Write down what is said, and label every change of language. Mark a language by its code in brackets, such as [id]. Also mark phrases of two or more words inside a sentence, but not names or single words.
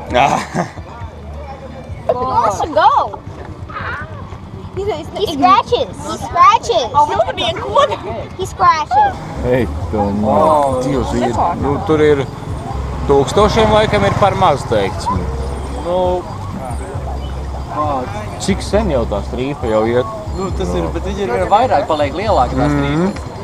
[en] Let's go. He scratches. He scratches. He scratches. [lv] Ei, Dievs, nu, tur ir 1000 laikam ir par maz teikts. Nu, cik sen jau tā strīpa jau iet? Nu, tas ir, bet viņi ir vairāk, paliek lielāki tās trīs.